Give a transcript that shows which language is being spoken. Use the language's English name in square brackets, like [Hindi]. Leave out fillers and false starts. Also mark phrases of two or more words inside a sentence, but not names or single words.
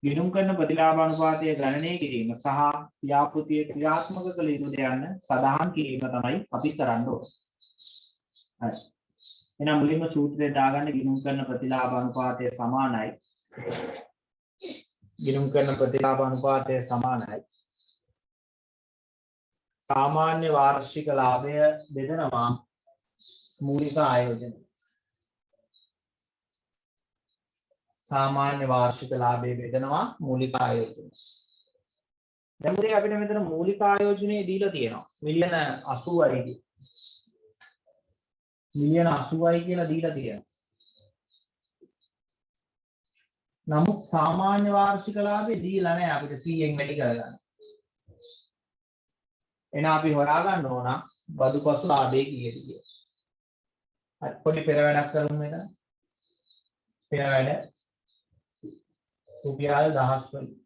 [Sinhala] ගිණුම් කරන ප්‍රතිලාභ අනුපාතය ගණනය කිරීම සහ ව්‍යාපෘතිය ක්‍රියාත්මක කළ යුතුද යන්න සඳහන් කිරීම තමයි අපි කරන්න ඕනේ. හරි. එහෙනම් මුලින්ම සූත්‍රය දාගන්න ගිණුම් කරන ප්‍රතිලාභ අනුපාතය සමානයි. ගිණුම් කරන ප්‍රතිලාභ අනුපාතය සමානයි. සාමාන්‍ය වාර්ෂික ලාභය බෙදනවා මූලික ආයෝජන. සාමාන්‍ය වාර්ෂික ලාභය බෙදනවා මූලික ආයෝජන. දැන් මුලින් අපිට මෙතන මූලික ආයෝජනයේ දීලා තියෙනවා. මිලියන 80යි. මිලියන 80යි කියලා දීලා තියෙනවා. නමුත් සාමාන්‍ය වාර්ෂික ලාභය දීලා නැහැ අපිට 100න් වැඩි කරගන්න. එන අපි හොයා ගන්න ඕන බදු පසු ලාභය කීයද කියලා. හරි පොඩි පෙර වැඩක් කරමු මෙතන. පෙර වැඩ රුපියල් 1000 වලින්.